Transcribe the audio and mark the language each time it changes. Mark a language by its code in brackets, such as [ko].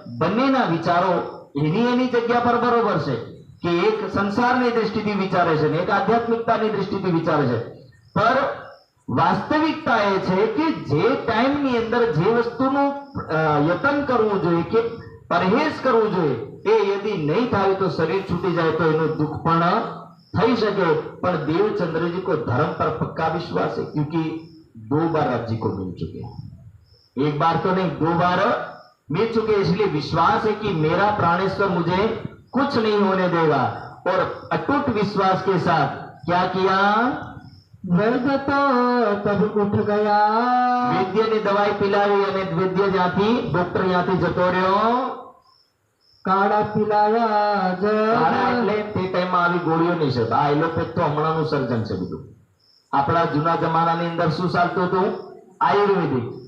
[gu] બંનેના વિચારો એની જગ્યા પર બરોબર છે, કે એક સંસારની દૃષ્ટિથી વિચારે છે ને એક આધ્યાત્મિકતાની દૃષ્ટિથી વિચારે છે. પર વાસ્તવિકતા એ છે કે જે ટાઈમની અંદર જે વસ્તુનું યતન કરવું જોઈએ કે પરહેજ કરવું જોઈએ એ યદિ નહીં થાય તો શરીર છૂટી જાય તો એનું દુઃખ પણ થઈ શકે. પણ [hi] देवचंद्र को धर्म पर पक्का विश्वास है, क्योंकि 2 बार राज्य को मिल चुके हैं. एक बार तो नहीं 2 बार मिल चुके, इसलिए विश्वास है कि मेरा प्राणेश्वर मुझे कुछ नहीं होने देगा. और अटूट विश्वास के साथ क्या किया, वैद्य तो तब उठ गया. वैद्य ने दवाई पिलावी [gu] અને વૈદ્ય જ્યાંથી ડોક્ટર ત્યાંથી જતો રહ્યો. [hi] काढ़ा पिलाया [gu] કાળા [hi] जब, [gu] એટલે તે ટાઈમમાં આવી ગોળીઓ નહીં છે. આ એલોપેથ તો હમણાંનું સર્જન છે બધું. આપણા જૂના જમાનાની અંદર શું ચાલતું હતું, આયુર્વેદિક.